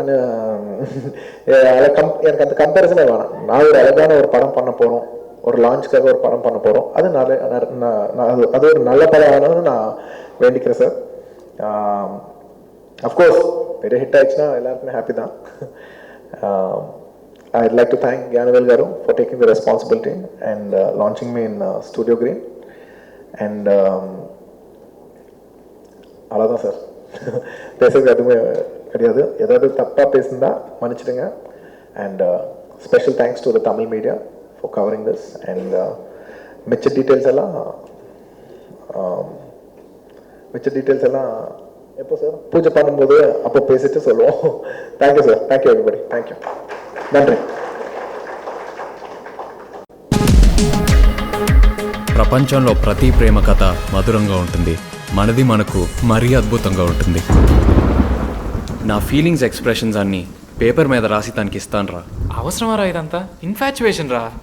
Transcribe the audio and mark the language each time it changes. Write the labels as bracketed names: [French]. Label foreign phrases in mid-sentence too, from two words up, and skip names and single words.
[Tamil] எனக்கு அந்த கம்பேரிசனே வேணாம். நான் ஒரு அழகான ஒரு படம் பண்ண போகிறோம், ஒரு லான்ச்சுக்காக ஒரு படம் பண்ண போகிறோம், அது அது ஒரு நல்ல படம் ஆகணும்னு நான் வேண்டிக்கிறேன் சார். அஃப்கோர்ஸ் பெரிய ஹிட் ஆயிடுச்சுன்னா எல்லாருக்குமே ஹாப்பி தான். [English] I'd like to thank Gyanavel Garu for taking the responsibility and launching me in Studio Green. [Tamil] And அவ்வளோதான் சார். பேசுறது எதுவுமே கிடையாது. ஏதாவது தப்பாக பேசுனா மன்னிச்சிடுங்க. [English] And special thanks to the Tamil media for covering this. [Tamil] அண்ட் மிச்ச டீட்டெயில்ஸ் எல்லாம் எப்போ சார் பூஜை பண்ணும்போது அப்போ பேசிட்டு சொல்லுவோம். [English] Thank you sir. Thank you everybody. Thank you. நன்றி. [Telugu] ప్రపంచంలో ప్రతి ప్రేమ కథ మధురంగా ఉంటుంది, మనది మనకు మరీ అద్భుతంగా ఉంటుంది. నా [English] feelings expressions [Telugu] అన్నీ పేపర్ మీద రాసి తనకి ఇస్తాను రా. అవసరమారా ఇదంతా? ఇన్ఫాచ్యువేషన్ రా.